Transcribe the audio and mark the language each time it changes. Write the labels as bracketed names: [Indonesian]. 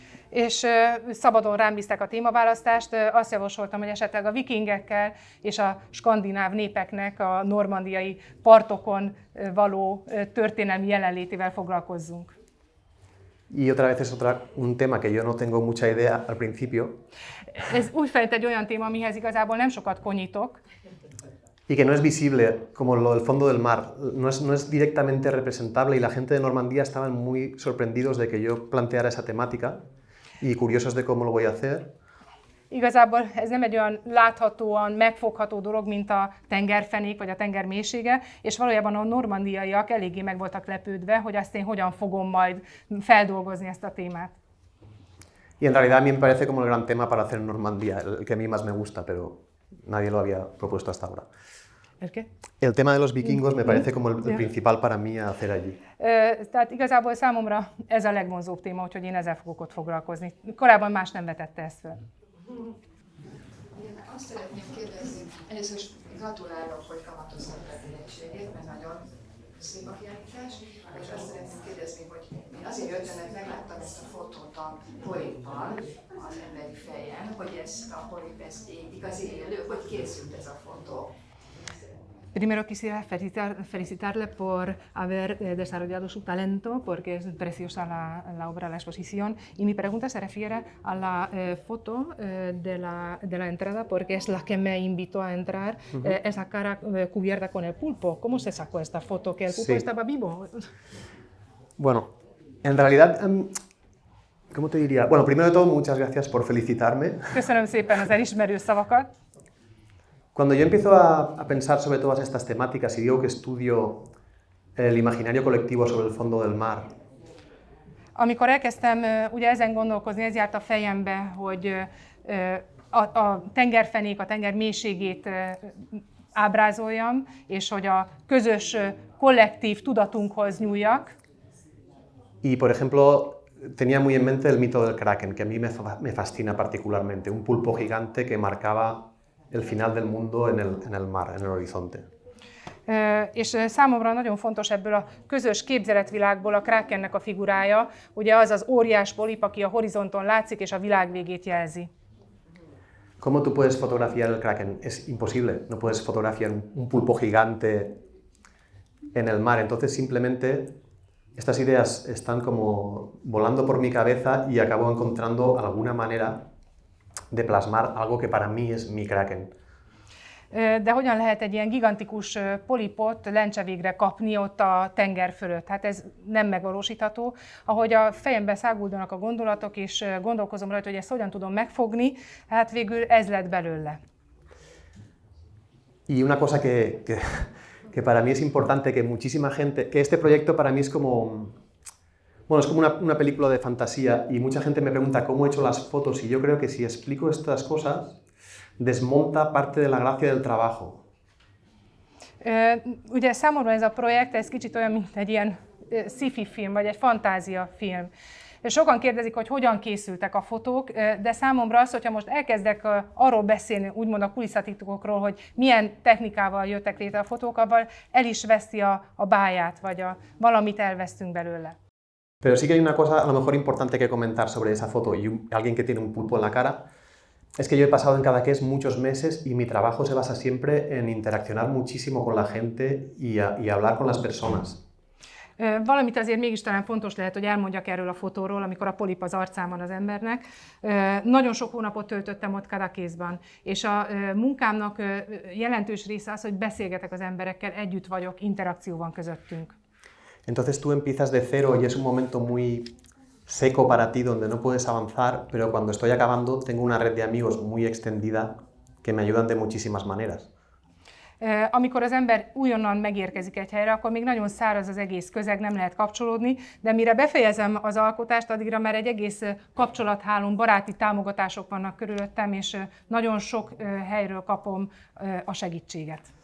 [Hungarian] És szabadon rám bízták a témaválasztást, azt javasoltam, hogy esetleg a vikingekkel és a skandináv népeknek a normandiai partokon való történelmi jelenlétével foglalkozzunk. [Spanish] Y otra vez es un tema que yo no tengo mucha idea al principio. [Hungarian] Ez újfent egy olyan téma, amihez igazából nem sokat konyítok. [Spanish] Y que no es visible, como el fondo del mar, no es directamente representable y la gente de Normandía estaban muy sorprendidos de que yo planteara esa temática y curiosos de cómo lo voy a hacer. [Hungarian] Igazából ez nem egy olyan láthatóan, megfogható dolog, mint a tengerfenék vagy a tenger mélysége, és valójában a normandiaiak eléggé meg voltak lepődve, hogy azt én hogyan fogom majd feldolgozni ezt a témát. [Spanish] Y en realidad a mí me parece como el gran tema para hacer en Normandía, el que a mí más me gusta, pero nadie lo había propuesto hasta ahora. ¿El qué? El tema de los vikingos me parece como el principal para mí a hacer allí. [Hungarian] Tehát igazából számomra ez a legvonzóbb téma, úgyhogy én ezzel fogok ott foglalkozni. Korábban más nem vetette ezt fel. Én azt szeretném kérdezni, először is gratulálok, hogy kamatoztatta a tehetségét, mert nagyon szép a kiállítás, és azt szeretném kérdezni, hogy én azért jöttem, mert megláttam ezt a fotót a polippal, az emberi fejen, hogy ez a polip, ez igazi élő, hogy készült ez a fotó. [Spanish] Primero quisiera felicitarle por haber desarrollado su talento, porque es preciosa la obra, la exposición. Y mi pregunta se refiere a la foto de la entrada, porque es la que me invitó a entrar, esa cara cubierta con el pulpo. ¿Cómo se sacó esta foto? ¿Que el pulpo estaba vivo? Bueno, en realidad, ¿cómo te diría? Bueno, primero de todo, muchas gracias por felicitarme. [Hungarian] Köszönöm szépen az elismerő szavakat. [Spanish] Cuando yo empiezo a pensar sobre todas estas temáticas y digo que estudio el imaginario colectivo sobre el fondo del mar, [Hungarian] Amikor elkezdtem ugye ezen gondolkozni, ez járt a fejembe, hogy a tengerfenék, a tenger mélységét ábrázoljam, és hogy a közös kollektív tudatunkhoz nyúljak. [Spanish] y por ejemplo, tenía muy en mente el mito del Kraken, que a mí me fascina particularmente, un pulpo gigante que marcaba el final del mundo en el mar, en el horizonte. [Hungarian] És számomra nagyon fontos ebből a közös képzeletvilágból a Krakennek a figurája, ugye az az óriás polip, aki a horizonton látszik és a világ végét jelzi. [Spanish] ¿Cómo tú puedes fotografiar el Kraken? Es imposible, no puedes fotografiar un pulpo gigante en el mar, entonces simplemente estas ideas están como volando por mi cabeza y acabo encontrando alguna manera de plasmar algo que para mí es mi Kraken. [Hungarian] De hogyan lehet egy ilyen gigantikus polipot lencsevégre kapni ott a tenger fölött? Hát ez nem megvalósítható. Ahogy a fejemben száguldanak a gondolatok, és gondolkozom rajta, hogy ezt hogyan tudom megfogni, hát végül ez lett belőle. [Spanish] Y una cosa que para mí es importante, que muchísima gente, que este proyecto para mí es como, bueno, es como una película de fantasía y mucha gente me pregunta cómo he hecho las fotos y yo creo que si explico estas cosas, desmonta parte de la gracia del trabajo. [Hungarian] Ugye számomra ez a projekt, ez kicsit olyan, mint egy ilyen sci-fi film, vagy egy fantázia film. Sokan kérdezik, hogy hogyan készültek a fotók, de számomra az, hogyha most elkezdek arról beszélni, úgymond a kulisszatitkokról, hogy milyen technikával jöttek létre a fotók, avval el is veszi a báját, vagy valamit elvesztünk belőle. [Spanish] Pero sí que hay una cosa a lo mejor importante que comentar sobre esa foto y alguien que tiene un pulpo en la cara, es que yo he pasado en Cadaqués muchos meses y mi trabajo se basa siempre en interaccionar muchísimo con la gente y hablar con las personas. [Hungarian] Valamit azért mégis talán fontos lehet, hogy elmondjak erről a fotóról, amikor a polip az arcán van az embernek. Nagyon sok hónapot töltöttem ott Cadaquésban, és a munkámnak jelentős része az, hogy beszélgetek az emberekkel, együtt vagyok, interakció van közöttünk. [Spanish] Entonces tú empiezas de cero y es un momento muy seco para ti donde no puedes avanzar, pero cuando estoy acabando tengo una red de amigos muy extendida que me ayudan de muchísimas maneras. [Hungarian] Amikor az ember újonnan megérkezik egy helyre, akkor még nagyon száraz az egész közeg, nem lehet kapcsolódni, de mire befejezem az alkotást, addigra már egy egész kapcsolathálón, baráti támogatások vannak körülöttem, és nagyon sok helyről kapom a segítséget.